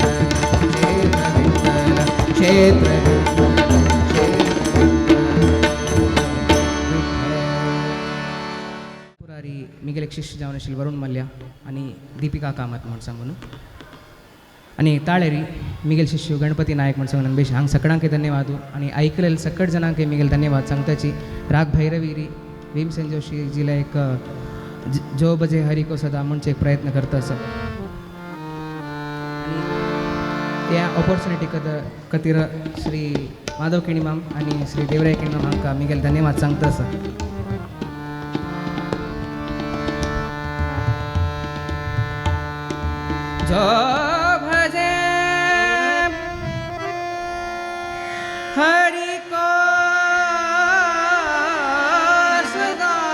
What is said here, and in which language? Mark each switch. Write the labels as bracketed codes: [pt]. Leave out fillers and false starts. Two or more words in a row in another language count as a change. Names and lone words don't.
[kok] क्षेत्र विठ्ठल पुरारी मिगेल एक शिष्य जावन आशिल्ले वरुण मल्ल्या आणि दीपिका कामत म्हण सांगून आणि ताळेरी मिगेल शिष्य गणपती नायक म्हण सांगून बेश हांग सगळ्यांक धन्यवाद आणि ऐकलेले सकट जणांक मिगेल धन्यवाद सांगताची राग भैरवीरी भीमसेन जोशी जिला एक जो बजे हरी को सदा म्हणचे एक प्रयत्न करता असं आणि त्या ऑपॉर्च्युनिटी खातीर श्री माधव केणी माम आणि श्री देवराय केणी माम हांकां मिगेल धन्यवाद सांगता असं [hi] जो भजे हरि को सदा